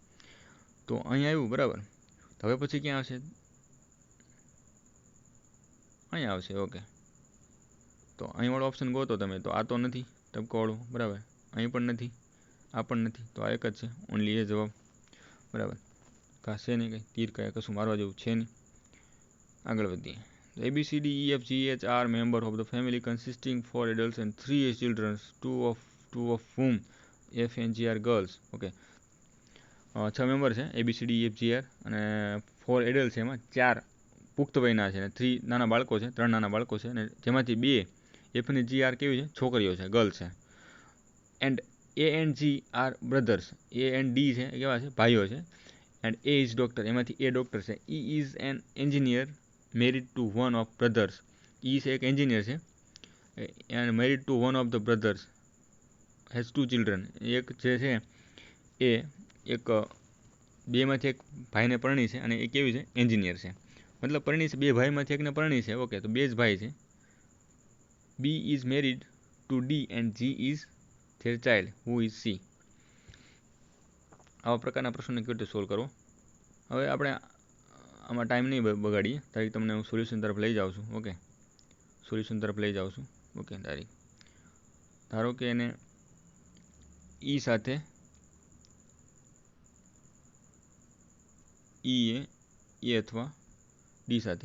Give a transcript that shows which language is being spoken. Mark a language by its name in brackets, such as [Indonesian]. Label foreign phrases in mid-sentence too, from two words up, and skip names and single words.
[Gujarati] તો અહીંયા આવ્યું, બરાબર. તો હવે પછી ક્યાં આવશે, અહીંયા આવશે. ઓકે, તો અહીંવાળો ઓપ્શન ગોતો તમે, તો આ તો નથી ટપકાવાળું, બરાબર, અહીં પણ નથી, આ પણ નથી, તો આ એક જ છે, ઓનલી એ જવાબ, બરાબર. કાં છે નહીં, કંઈ તીર કાંઈ કશું મારવા જેવું છે નહીં. આગળ વધીએ. [English] ABCDEFGH are member of the family consisting 4 adults and 3 children, two of whom F and G are girls. [Gujarati] ઓકે, 6 મેમ્બર છે ABCDEFGR અને 4 એડલ્ટ છે, એમાં 4 પુખ્ત વયના છે અને 3 નાના બાળકો છે, 3 નાના બાળકો છે, અને જેમાંથી 2 F અને G are કેવી છે, છોકરીઓ છે, ગર્લ્સ છે. [English] એન્ડ A and G are brothers. A and D [Gujarati] છે એ કેવા છે, ભાઈઓ છે. [English] and A is doctor, [Gujarati] એમાંથી A ડૉક્ટર છે. [English] E is an engineer married to one of brothers. [Gujarati] E છે એક એન્જિનિયર છે [English] and married to one of the brothers, has 2 children. [Gujarati] એક જે છે એ એક બેમાંથી એક ભાઈને પરણી છે અને એ કેવી છે, એન્જિનિયર છે. મતલબ પરણી છે, 2 ભાઈમાંથી એકને પરણી છે. ઓકે, તો 2 જ ભાઈ છે. [English] B is married to D and G is their child, who is C. [Gujarati] આવા પ્રકારના પ્રશ્નોને કેવી રીતે સોલ્વ કરવો. હવે આપણે આમાં ટાઈમ નહીં બગાડીએ, ડાયરેક્ટ તમને હું સોલ્યુશન તરફ લઈ જાઉં છું. ઓકે, સોલ્યુશન તરફ લઈ જાઉં છું. ઓકે, ડાયરેક્ટ ધારો કે એને E સાથે E અથવા D સાથે.